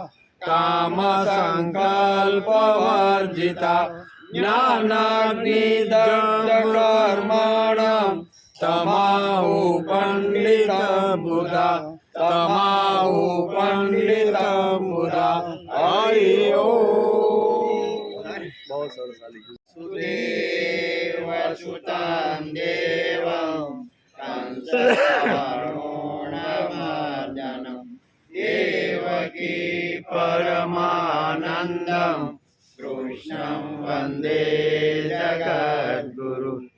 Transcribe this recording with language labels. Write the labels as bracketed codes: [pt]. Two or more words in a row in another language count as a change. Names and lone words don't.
[sa] कामसङ्कल्पवर्जिता ज्ञानाग्निदग्धकर्माणं तमाहु पण्डित बुधा तमाहु पण्डित बुधा हरि ओम। [hi] बहुत सरस [sa] सुतं देवं कंसवरुणमर्दनम देवकी परमानंदम कृष्णं वंदे जगद्गुरु